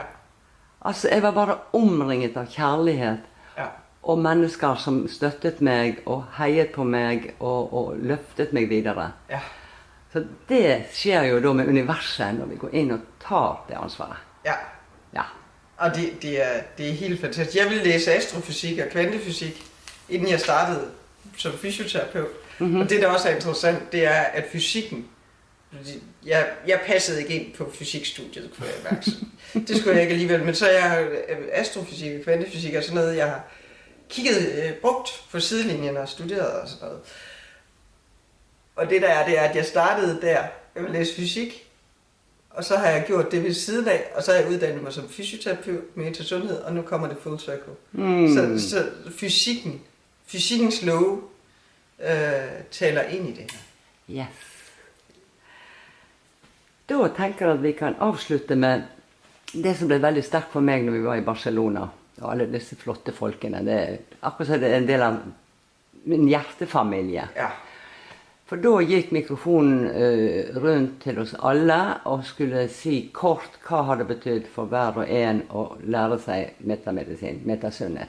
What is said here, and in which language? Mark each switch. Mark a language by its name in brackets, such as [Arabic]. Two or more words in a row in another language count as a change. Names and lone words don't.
[Norwegian] Altså, jeg var bare omringet av kjærlighet, og mennesker som støttet meg, og heiet på meg, og løftet meg videre. Ja. Så det skjer jo da med universet, når vi går inn og tar det ansvaret. Ja. Ja. Og det er helt fantastisk. [Danish] Jeg ville læse astrofysik og kvantefysik, inden jeg startede som fysioterapeut. Og det, der også er interessant, det er, at fysikken, jeg passede ikke ind på fysikstudiet, kunne jeg mærke. Det skulle jeg ikke alligevel, men så er jeg astrofysik og kvantefysik og sådan noget, jeg har brugt på sidelinjen og studeret og sådan noget. Og det der er, det er, at jeg startede der, jeg ville læse fysik, og så har jeg gjort det ved siden af, og så har jeg uddannet mig som fysioterapeut med til sundhed, og nu kommer det [English] full circle. [Danish] Så fysikkens love taler ind i det her. Yes. [Norwegian] Da tenker jeg at vi kan avslutte med det som ble veldig sterkt for meg når vi var i Barcelona, og alle disse flotte folkene. Det er akkurat som det er en del av min hjertefamilie. Ja. For da gikk mikrofonen rundt til oss alle og skulle si kort hva har det betydd for hver og en å lære seg metamedisin, metasunnhet.